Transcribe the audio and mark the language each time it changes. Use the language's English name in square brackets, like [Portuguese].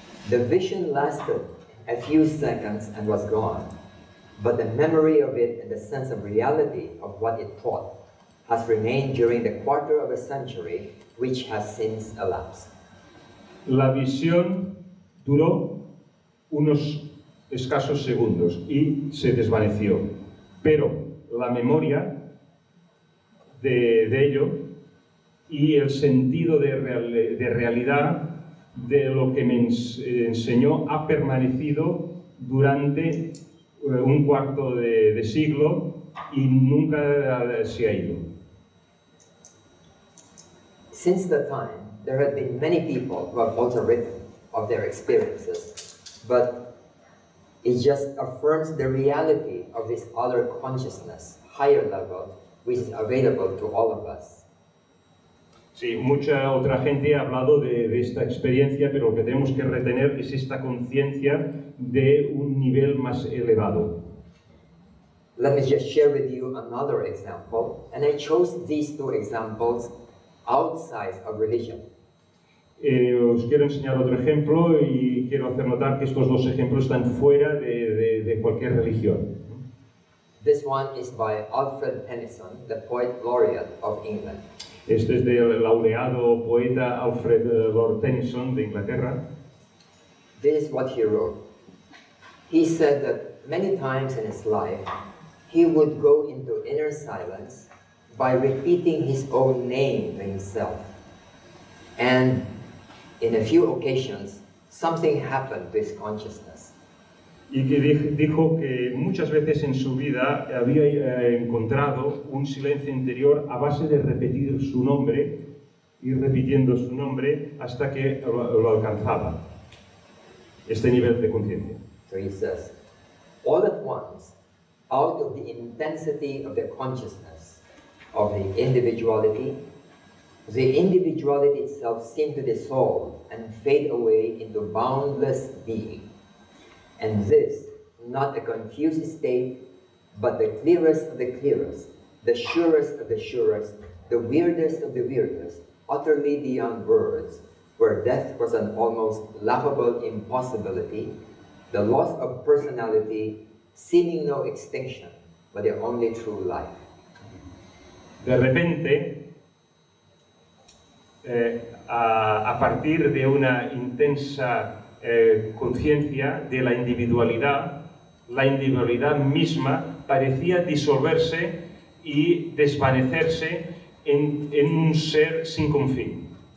[English] The vision lasted a few seconds and was gone. but the memory of it and the sense of reality of what it taught has remained during the quarter of a century which has since elapsed. [Spanish] La visión duró unos escasos segundos y se desvaneció, pero la memoria de ello y el sentido de realidad de lo que me enseñó ha permanecido durante un cuarto de siglo y nunca se ha ido. [English] Since that time, there have been many people who have also written of their experiences, but it just affirms the reality of this other consciousness, higher level, which is available to all of us. [Spanish] Sí, mucha otra gente ha hablado de esta experiencia, pero lo que tenemos que retener es esta conciencia de un nivel más elevado. [English] Let me just share with you another example, and I chose these two examples outside of religion. [Spanish] Os quiero enseñar otro ejemplo y quiero hacer notar que estos dos ejemplos están fuera de cualquier religión. [English] This one is by Alfred Tennyson, the poet laureate of England. [Spanish] Este es del laureado poeta Alfred Lord Tennyson de Inglaterra. [English] This is what he wrote. He said that many times in his life, he would go into inner silence by repeating his own name to himself. And in a few occasions, something happened to his consciousness. [Spanish] Y que dijo que muchas veces en su vida había encontrado un silencio interior a base de repetir su nombre, ir repitiendo su nombre hasta que lo alcanzaba, este nivel de conciencia. [English] So he says, all at once, out of the intensity of the consciousness of the individuality itself seemed to dissolve and fade away into boundless being. And this, not a confused state, but the clearest of the clearest, the surest of the surest, the weirdest of the weirdest, utterly beyond words, where death was an almost laughable impossibility, the loss of personality seeming no extinction, but the only true life. [Spanish] De repente, a partir de una intensa conciencia de la individualidad misma parecía disolverse y desvanecerse en un ser sin confín.